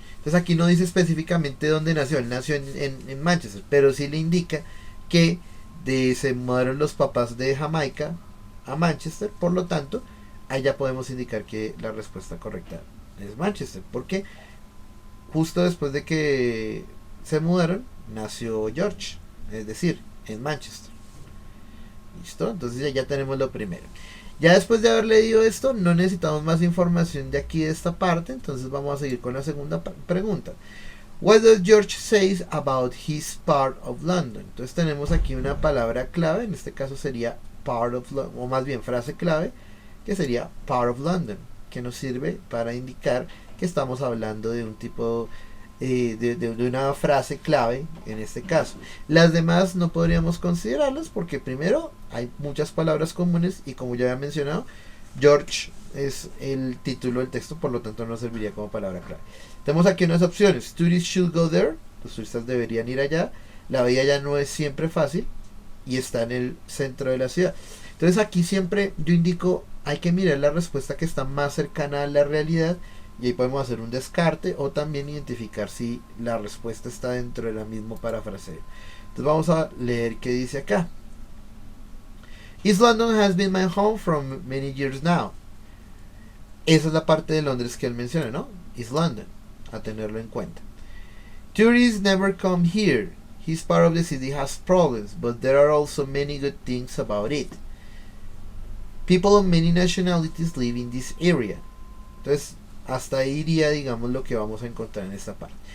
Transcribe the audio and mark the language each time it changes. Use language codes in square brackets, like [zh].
[es] Entonces aquí no dice específicamente dónde nació, él nació en Manchester, pero sí le indica que se mudaron los papás de Jamaica a Manchester, por lo tanto, ahí ya podemos indicar que la respuesta correcta es Manchester, porque justo después de que se mudaron, nació George, es decir, en Manchester. ¿Listo? Entonces ya tenemos lo primero. Ya después de haber leído esto, no necesitamos más información de aquí de esta parte, entonces vamos a seguir con la segunda pregunta. [en] What does George say about his part of London? [es] Entonces tenemos aquí una palabra clave, en este caso sería [en] part of London, [es] o más bien frase clave, que sería part of London, que nos sirve para indicar que estamos hablando de un tipo de una frase clave en este caso. Las demás no podríamos considerarlas porque primero hay muchas palabras comunes y como ya había mencionado, George es el título del texto, por lo tanto no serviría como palabra clave. Tenemos aquí unas opciones. [en] Tourists should go there, [es] los turistas deberían ir allá. La vía ya no es siempre fácil y está en el centro de la ciudad. Entonces aquí siempre yo indico, hay que mirar la respuesta que está más cercana a la realidad y ahí podemos hacer un descarte o también identificar si la respuesta está dentro de la misma parafraseo. Entonces vamos a leer qué dice acá. [en] East London has been my home for many years now. [es] Esa es la parte de Londres que él menciona, ¿no? East London, a tenerlo en cuenta. [en] Tourists never come here. His part of the city has problems, but there are also many good things about it. People of many nationalities live in this area. [es] Entonces, hasta ahí iría, digamos, lo que vamos a encontrar en esta parte.